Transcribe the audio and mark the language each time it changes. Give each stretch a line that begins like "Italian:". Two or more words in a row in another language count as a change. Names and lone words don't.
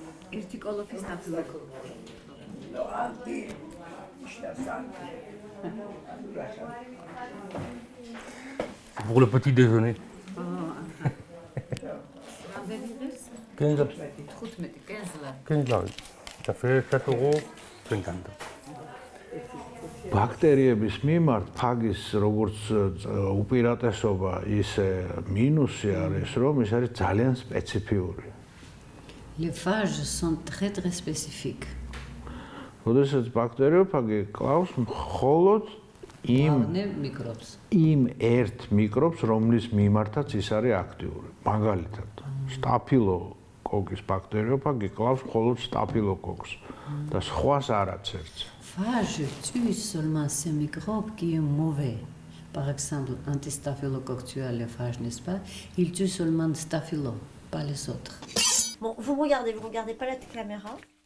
French: Pour le petit déjeuner. 15 lari. Ça fait 7,50 €.
Georgian: ბაქტერიების მიმართ ფაგის როგორც უპირატესობა ისე მინუსი არის, რომ ის არის ძალიან სპეციფიური.
French: Les phages sont très très spécifiques.
Georgian: როდესაც ბაქტერიოფაგი კლავს მხოლოდ იმ ერთ მიკრობს, რომლის მიმართაც ის არის აქტიური. მაგალითად, სტაფილოკოკის ბაქტერიოფაგი კლავს მხოლოდ სტაფილოკოკს და სხვას არაწერს.
French: Phage tue seulement ces microbes qui est mauvais. Par exemple, antistaphylocoque tue les phages, n'est-ce pas? Il tue seulement staphylo, pas les autres. Bon, vous regardez pas la caméra.